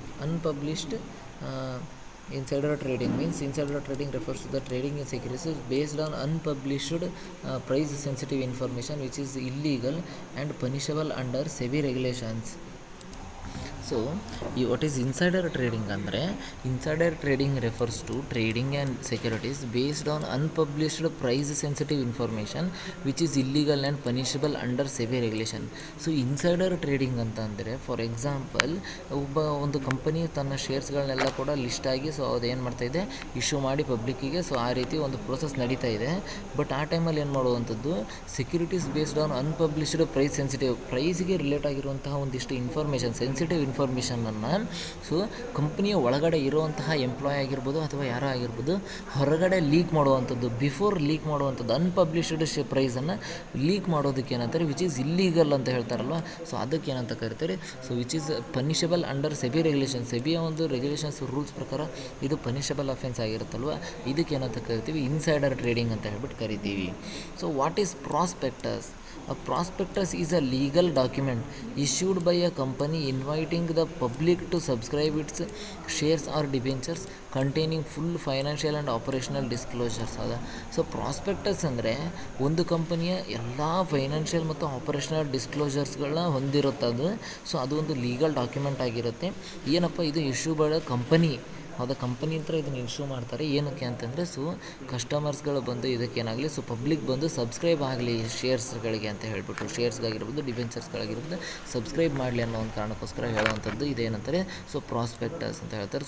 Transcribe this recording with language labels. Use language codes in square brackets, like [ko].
[en] Unpublished insider trading means insider trading refers to the trading in securities based on unpublished price sensitive information which is illegal and punishable under SEBI regulations. So ಈ what is insider trading [kn] ಅಂದರೆ [en] Insider trading refers to trading and securities based on unpublished price sensitive information which is illegal and punishable under SEBI regulation. [kn] So insider trading ಅಂತ ಅಂದರೆ for example ಒಂದು company ತನ್ನ ಶೇರ್ಸ್ಗಳನ್ನೆಲ್ಲ ಕೂಡ list ಆಗಿ so ಅದೇನು ಮಾಡ್ತಾಯಿದೆ, issue ಮಾಡಿ ಪಬ್ಲಿಕ್ಕಿಗೆ. ಸೊ ಆ ರೀತಿ ಒಂದು ಪ್ರೋಸೆಸ್ ನಡೀತಾ ಇದೆ. ಬಟ್ ಆ ಟೈಮಲ್ಲಿ ಏನು ಮಾಡುವಂಥದ್ದು, [en] securities based on unpublished ಪ್ರೈಸ್ಗೆ [kn] ರಿಲೇಟ್ ಆಗಿರುವಂತಹ ಒಂದಿಷ್ಟು ಇನ್ಫಾರ್ಮೇಷನ್, ಸೆನ್ಸಿಟಿವ್ ಇನ್ಫಾರ್ಮೇಷನನ್ನು ಸೊ ಕಂಪ್ನಿಯ ಒಳಗಡೆ ಇರುವಂತಹ ಎಂಪ್ಲಾಯ್ ಆಗಿರ್ಬೋದು ಅಥವಾ ಯಾರೋ ಆಗಿರ್ಬೋದು ಹೊರಗಡೆ ಲೀಕ್ ಮಾಡುವಂಥದ್ದು, ಬಿಫೋರ್ ಲೀಕ್ ಮಾಡುವಂಥದ್ದು, ಅನ್ಪಬ್ಲಿಷ್ಡ್ ಪ್ರೈಸನ್ನು ಲೀಕ್ ಮಾಡೋದಕ್ಕೆ ಏನಂತಾರೆ, [en] which is illegal [kn] ಅಂತ ಹೇಳ್ತಾರಲ್ವ. ಸೊ ಅದಕ್ಕೆ ಏನಂತ ಕರಿತಾರೆ, [en] So which is punishable under SEBI regulation. [kn] ಸೆಬಿಯ ಒಂದು ರೆಗ್ಯುಲೇಷನ್ಸ್ ರೂಲ್ಸ್ ಪ್ರಕಾರ ಇದು ಪನಿಷಬಲ್ ಅಫೆನ್ಸ್ ಆಗಿರುತ್ತಲ್ವ. ಇದಕ್ಕೆ ಏನಂತ ಕರಿತೀವಿ, ಇನ್ಸೈಡರ್ ಟ್ರೇಡಿಂಗ್ ಅಂತ ಹೇಳ್ಬಿಟ್ಟು ಕರಿತೀವಿ. [en] So what is prospectus? A prospectus is a legal document issued by a company inviting the public to subscribe its shares or debentures containing full financial and operational disclosures. [kn] So prospectus ಅಂದರೆ ಒಂದು ಕಂಪನಿಯ ಎಲ್ಲ financial ಮತ್ತು operational ಡಿಸ್ಕ್ಲೋಜರ್ಸ್ಗಳನ್ನ ಹೊಂದಿರುತ್ತದು. So ಅದು ಒಂದು legal document ಆಗಿರುತ್ತೆ. ಏನಪ್ಪ ಇದು [en] Issue by company. [kn] ಹೌದಾ, ಕಂಪನಿ ಹತ್ರ ಇದನ್ನು ಇಶ್ಯೂ ಮಾಡ್ತಾರೆ. ಏನಕ್ಕೆ ಅಂತಂದರೆ ಸೊ ಕಸ್ಟಮರ್ಸ್ಗಳು ಬಂದು ಇದಕ್ಕೇನಾಗಲಿ, ಸೊ ಪಬ್ಲಿಕ್ ಬಂದು ಸಬ್ಸ್ಕ್ರೈಬ್ ಆಗಲಿ ಶೇರ್ಸ್ಗಳಿಗೆ ಅಂತ ಹೇಳ್ಬಿಟ್ಟು, ಶೇರ್ಸ್ಗಾಗಿರ್ಬೋದು ಡಿಬೆಂಚರ್ಸ್ಗಳಾಗಿರ್ಬೋದು ಸಬ್ಸ್ಕ್ರೈಬ್ ಮಾಡಲಿ ಅನ್ನೋ ಒಂದು ಕಾರಣಕ್ಕೋಸ್ಕರ ಹೇಳುವಂಥದ್ದು ಇದೇನಂತಾರೆ, ಸೊ ಪ್ರಾಸ್ಪೆಕ್ಟಸ್ ಅಂತ ಹೇಳ್ತಾರೆ.